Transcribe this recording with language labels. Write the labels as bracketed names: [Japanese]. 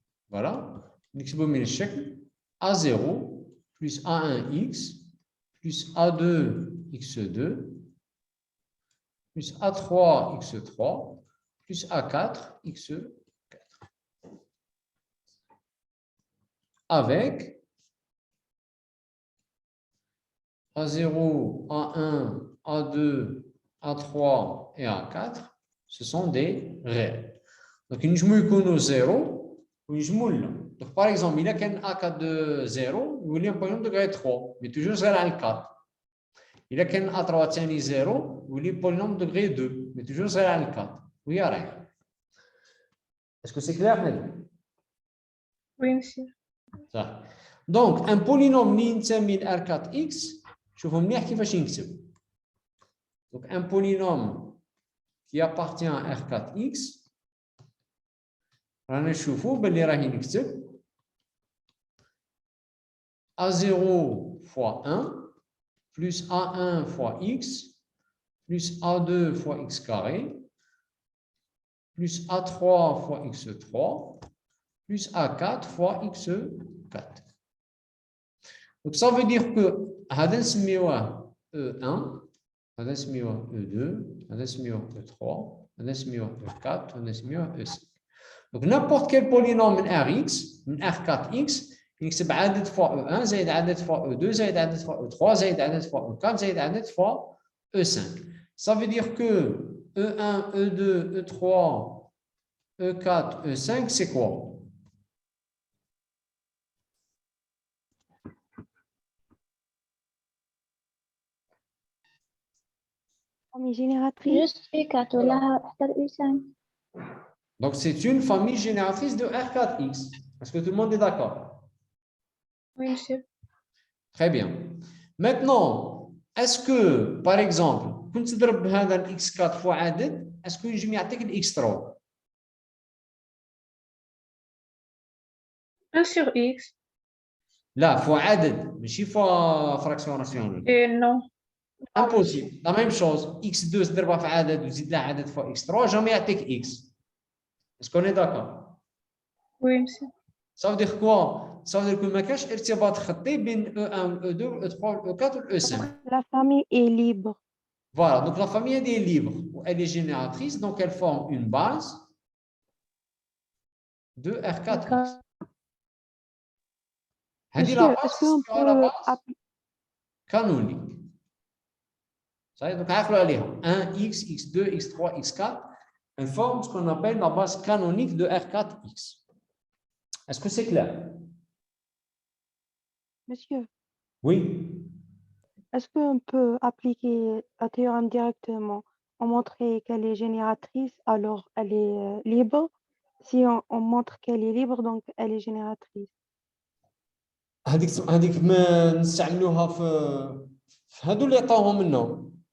[French] voilà, [Arabic] نكتبوا من الشكل [French] A0 plus A1x plus A2x2 plus A3x3 plus A4x4 avec A0, A1, A2, A3 et A4, ce sont des réels. Donc, une jumelle 0 ou une jumelle. Donc, par exemple, il y a qu'un A4 de 0, il y a un polynôme de degré 3, mais toujours 0 à 4. [Arabic] إذا كان A3 ثاني 0 يولي polynôme degré 2 [French] mais toujours [Arabic] صغير على 4 ويا رايح. [French] Est-ce que c'est clair maintenant? Oui, monsieur. [Arabic] صح. Donc un polynôme اللي نسمي R4X شوفوا مليح كيفاش ينكتب. [French] Donc un polynôme qui appartient à R4X [Arabic] رانا نشوفوا باللي راه ينكتب [French] A0 fois 1 plus A1 fois X plus A2 fois X carré plus A3 fois X3 plus A4 fois X4. Donc ça veut dire que [Arabic] هذا نسميوه E1 هذا نسميوه E2 هذا نسميوه E3 هذا نسميوه E4 هذا نسميوه E5. [French] Donc n'importe quel polynôme [Arabic] من Rx من R4X يكتب عدد فوا E1 زائد عدد فوا E2 زائد عدد فوا E3 زائد عدد فوا E4 زائد عدد فوا E5. [French] Ça veut dire que E1, E2, E3, E4, E5, c'est quoi? Famille génératrice. [Arabic] Juste U4 ولا حتى U5. [French] Donc c'est une famille génératrice de R4X. Est-ce que tout le monde est d'accord? Oui, monsieur. Très bien. Maintenant, est-ce que, par exemple, [Arabic] كنت تضرب هذا ال [French] X4 فوا عدد, est-ce que [Arabic] يجي يعطيك ال [French] X3? 1 sur X. [Arabic] لا, فوا عدد, ماشي فوا fraction rationnelle. [French] Et non. Impossible. La même chose, X2 [Arabic] تضربها في عدد وتزيد لها عدد فوا [French] X3, jamais [Arabic] يعطيك [French] X. Est-ce qu'on est d'accord? Oui, monsieur. Ça veut dire quoi? Ça veut dire que [Arabic] ما كاينش ارتباط خطي بين [French] E1, E2, E3, E4 et E5. La famille est libre. Voilà, donc la famille elle est libre, elle est génératrice, donc elle forme une base de R4X. Monsieur, est-ce qu'on peut appliquer canonique. Ça donc [Arabic] عقلوا عليها [French] 1x, x2, x3, x4, elle forme ce qu'on appelle la base canonique de R4X. Est-ce que c'est clair? Monsieur, Oui. est-ce qu'on peut appliquer la théorème directement? On montrer qu'elle est génératrice, alors elle est libre. Si on montre qu'elle est libre, donc elle est génératrice. [Arabic] هذيك ما نستعملوها في هادو اللي عطاوهم لنا.